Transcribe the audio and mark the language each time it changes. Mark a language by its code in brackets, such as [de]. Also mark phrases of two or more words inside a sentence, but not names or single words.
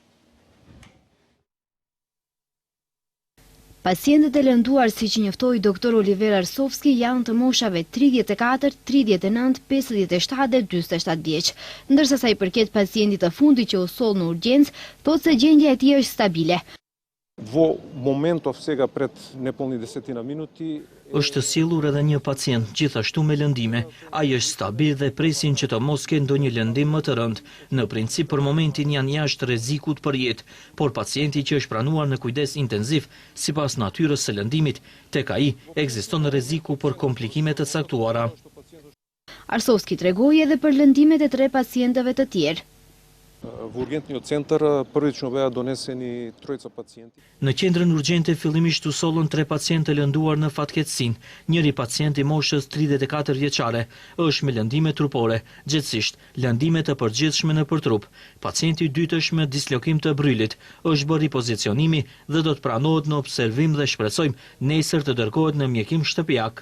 [sq] Pacientët e lënduar, siç njoftoi doktor Oliver Arsovski, janë të moshave 34, 39, 57 dhe 47 vjeç. Ndërsa sa i përket pacientit të fundit që u soll në urgjencë, thotë se gjendja e tij është stabile. [mk] Во моментов сега пред неполни 10 минути [sq] është sjellur edhe një pacient, gjithashtu me lëndime. Ai është stabil dhe presin që të mos ketë ndonjë lëndim më të rënd. Në princip për momentin janë jashtë rrezikut për jetë, por pacienti që është pranuar në kujdes intenziv, sipas natyrës së lëndimit, tek ai ekziston rreziku për komplikime të caktuara. Arsovski tregoi edhe për lëndimet e 3 pacientëve të tjerë. [mk] В ургентниот центар првично беа донесени тројца пациенти. [sq] Në qendrën urgjente fillimisht u sollën 3 pacientë të lënduar në fatkeqësinë. Njëri pacient i moshës 34 vjeçare është me lëndime trupore, gjithsesi lëndime të përgjithshme në përtrup. Pacienti i dytë është me dislokim të brylit, është bërë pozicionimi dhe do të pranohet në observim dhe shpresojmë nesër të dërgohet në mjekim shtëpiak.